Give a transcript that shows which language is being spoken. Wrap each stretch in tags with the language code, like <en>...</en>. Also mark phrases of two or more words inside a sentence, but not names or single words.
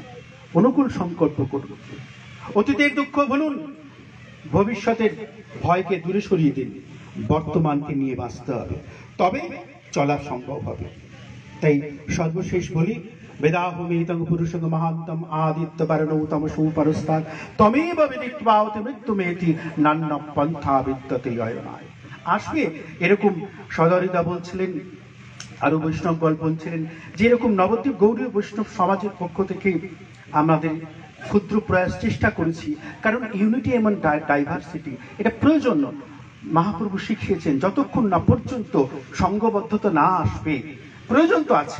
<bn>অনুকূল সংকল্প করুন, অতীতের দুঃখ ভুলুন, ভবিষ্যতের ভয়কে দূরে সরিয়ে দিন, বর্তমানকে নিয়ে বাঁচতে হবে, তবে চলা সম্ভব হবে। তাই সর্বশেষ বলি,</bn> <sa>বেদাহমিতং পুরুষং মহান্তম আদিত্য পরণৌতম সুপরস্তাদ তমেব বিদিত্বা অতি মৃত্যুমেতি নান্য পন্থা বিদ্যতে অয়নায়।</sa> <bn>আজকে এরকম সদরিদা বলছিলেন, আরো বৈষ্ণবগণ বলছিলেন যে এরকম নবদ্বীপ গৌড়ীয় বৈষ্ণব সমাজের পক্ষ থেকে আমাদের ক্ষুদ্র প্রয়াস চেষ্টা করেছি, কারণ ইউনিটি এবং ডাইভার্সিটি এটা প্রয়োজন। মহাপ্রভু শিখিয়েছেন যতক্ষণ না পর্যন্ত সংঘবদ্ধতা না আসবে, প্রয়োজন তো আছে।</bn>